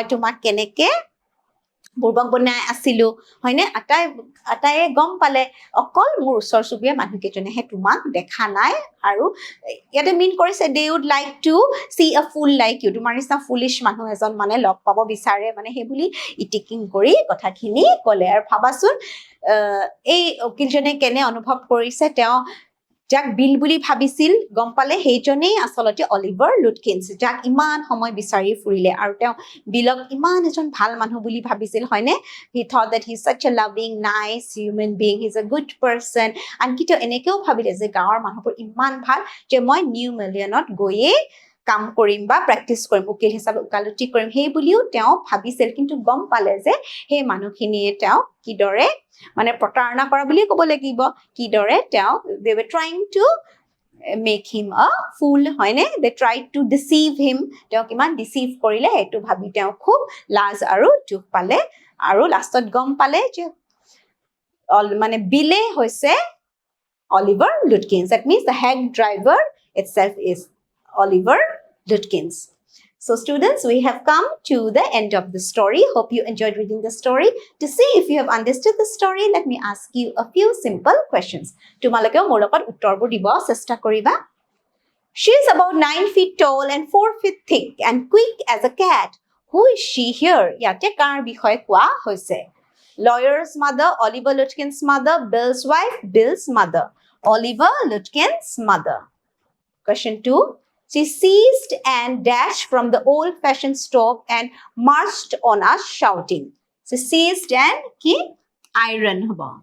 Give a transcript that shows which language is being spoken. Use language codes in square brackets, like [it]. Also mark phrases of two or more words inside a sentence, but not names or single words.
[as] তোমাক কেনেকে বুৰ্বক বনাই আছিলো হয়নে আটায়ে গম পালে অকল মোৰ ওচৰ চুবুৰীয়া মানুহকেইজনেহে তোমাক দেখা নাই আৰু ইয়াতে মিন কৰিছে [en] they would like to see a fool like you [as] তোমাৰ নিচিনা ফুলিশ মানুহ এজন মানে লগ পাব বিচাৰে মানে সেই বুলি ইটিকিং কৰি কথাখিনি ক'লে আৰু ভাবাচোন এই উকিলজনে কেনে অনুভৱ কৰিছে তেওঁ যাক বিল বুলি ভাবিছিল গম পালে সেইজনেই আসলতে অলিভাৰ লুটকিন্স যাক ইমান সময় বিচাৰি ফুৰিলে আৰু তেওঁ বিলক ইমান এজন ভাল মানুহ বুলি ভাবিছিল হয়নে [en] he thought that he's such a loving nice human being he's a good person [as] আনকি তেওঁ এনেকেও ভাবিলে যে গাঁৱৰ মানুহবোৰ ইমান ভাল যে মই নিউ মিলিয়নত গৈয়ে কাম কৰিম বা প্ৰেক্টিছ কৰিম উকিল হিচাপে উকালতি কৰিম সেই বুলিও তেওঁ ভাবিছিল কিন্তু গম পালে যে সেই মানুহখিনিয়ে তেওঁ কিদৰে মানে প্ৰতাৰণা কৰা বুলি ক'ব লাগিব কিদৰে তেওঁ [en] they were trying to make him a fool [as] হয়নে [en] they tried to deceive him [as] তেওঁ কিমান deceive কৰিলে এটো ভাবি তেওঁ খুব লাজ আৰু দুখ পালে আৰু লাষ্টত গম পালে যে মানে বিলে হৈছে [en] Oliver Lutkins that means the head driver itself is Oliver Lutkins So students, we have come to the end of the story. Hope you enjoyed reading the story. To see if you have understood the story, let me ask you a few simple questions. [as] Tumalake মোৰ লগত উত্তৰবোৰ দিব চেষ্টা কৰিবা. [en] She is about 9 feet tall and 4 feet thick and quick as a cat. Who is she here? [as] ইয়াতে কাৰ বিষয়ে কোৱা হৈছে. [en] Lawyer's mother, Oliver Lutkins' mother, Bill's wife, Bill's mother. Oliver Lutkins' mother. Question 2. She seized and dashed from the old-fashioned stove and marched on us shouting. She seized and ki iron haba.